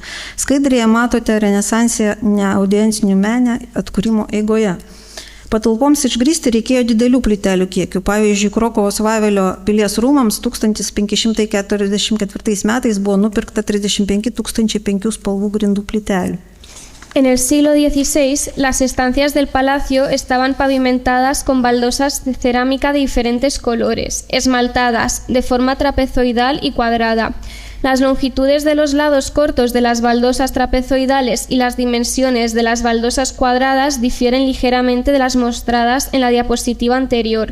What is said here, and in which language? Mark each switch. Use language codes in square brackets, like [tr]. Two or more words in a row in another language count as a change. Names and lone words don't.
[lt] Skaidrėje matote renesansinę audiencinių menę atkūrimo eigoje. Patalpoms išgrįsti reikėjo didelių plytelių kiekių. Pavyzdžiui, Krokuvos Vavelio pilies rūmams 1544 metais buvo nupirkta 35 500 spalvų grindų plytelių. [es] En el siglo XVI, las estancias del palacio estaban pavimentadas con baldosas de cerámica de diferentes colores, esmaltadas, de forma trapezoidal y cuadrada. Las longitudes de los lados cortos de las baldosas trapezoidales y las dimensiones de las baldosas cuadradas difieren ligeramente de las mostradas en la diapositiva anterior.